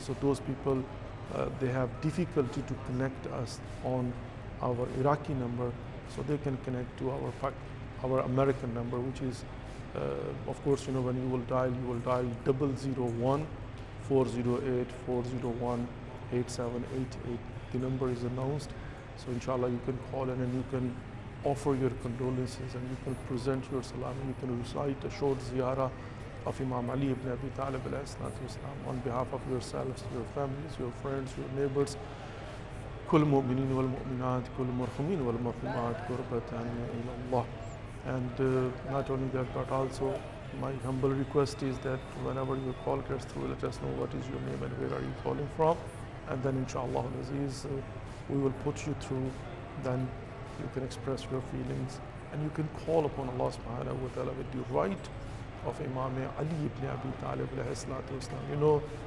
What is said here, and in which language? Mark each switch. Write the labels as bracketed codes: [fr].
[en] So those people, they have difficulty to connect us on our Iraqi number, so they can connect to our American number, which is, of course, when you will dial 001 408 401 8788. The number is announced, so inshallah you can call in and you can offer your condolences and you can present your salam and you can recite a short ziyarah of Imam Ali ibn Abi Talib alayhi salatu wasalam on behalf of yourselves, your families, your friends, your neighbors. [ar] كل مؤمنين والمؤمنات كل مرحومين والمرحومات قربة إلى الله. [en] And not only that, but also my humble request is that whenever your call gets through, let us know what is your name and where are you calling from, and then inshallah Aziz, we will put you through. Then you can express your feelings and you can call upon Allah subhanahu wa ta'ala with the right of Imam Ali ibn Abi Talib alayhi salatu wasalam.